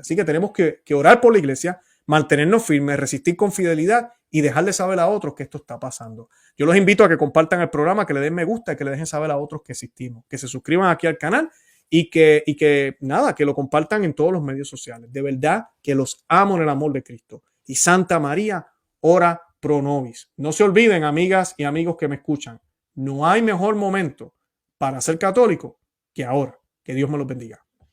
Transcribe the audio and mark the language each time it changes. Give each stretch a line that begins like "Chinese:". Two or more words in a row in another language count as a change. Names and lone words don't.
Spanish: Así que tenemos que orar por la iglesia, mantenernos firmes, resistir con fidelidad y dejarle saber a otros que esto está pasando. Yo los invito a que compartan el programa, que le den me gusta y que le dejen saber a otros que existimos, que se suscriban aquí al canal y que lo compartan en todos los medios sociales. De verdad que los amo en el amor de Cristo. Y Santa María,
Latin: ora pro nobis.
Spanish: No se olviden, amigas y amigos que me escuchan, no hay mejor momento para ser católico que ahora. Que Dios me los bendiga.